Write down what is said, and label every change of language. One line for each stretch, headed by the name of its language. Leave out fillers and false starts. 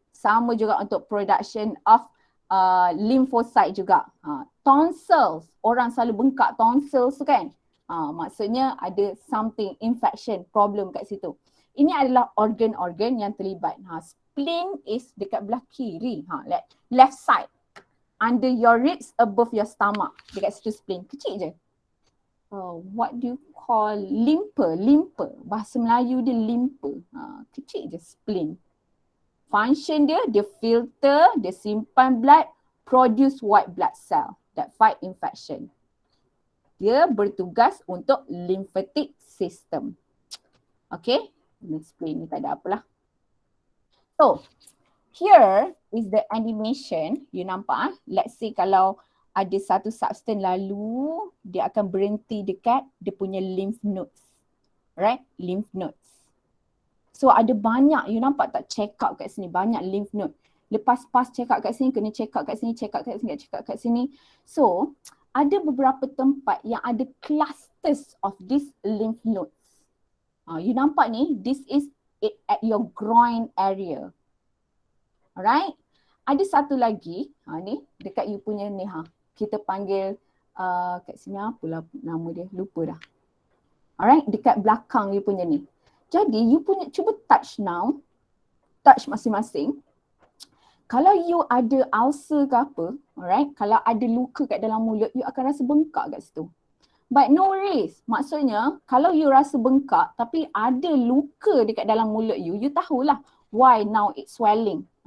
Malay: Sama juga untuk production of lymphocyte juga. Tonsils, orang selalu bengkak tonsils tu kan. Maksudnya ada
English: something infection problem
Malay: kat situ. Ini adalah organ-organ yang terlibat. Spleen is dekat belah kiri,
English: left side. Under your ribs, above your stomach.
Malay: Dekat situ spleen. Kecil je.
English: What do you call lympher?
Malay: Bahasa Melayu dia lympher. Kecil je spleen.
English: Function dia filter,
Malay: dia simpan
English: blood, produce white blood cell that fight infection.
Malay: Dia bertugas untuk lymphatic system. Okay, ini spleen ni tak ada apalah.
English: So, here is the animation.
Malay: You nampak
English: let's say
Malay: kalau ada satu substance lalu, dia akan berhenti dekat dia punya lymph nodes. Right, lymph nodes. So ada banyak, you nampak tak check up kat sini, banyak lymph node. Lepas pas check up kat sini, kena check up kat sini, check up kat sini, check up kat sini. So ada beberapa tempat yang ada
English: clusters of these lymph nodes.
Malay: You nampak ni,
English: this is at your groin area. Alright.
Malay: Ada satu lagi, ni dekat you punya ni kita panggil kat sini apalah nama dia, lupa dah. Alright, dekat belakang you punya ni. Jadi you punya cuba touch now. Touch masing-masing. Kalau you ada ulcer ke apa, alright, kalau ada luka kat dalam mulut, you akan rasa bengkak kat situ.
English: But no worries.
Malay: Maksudnya kalau you rasa bengkak tapi ada luka dekat dalam mulut you tahulah
English: why now it's swelling.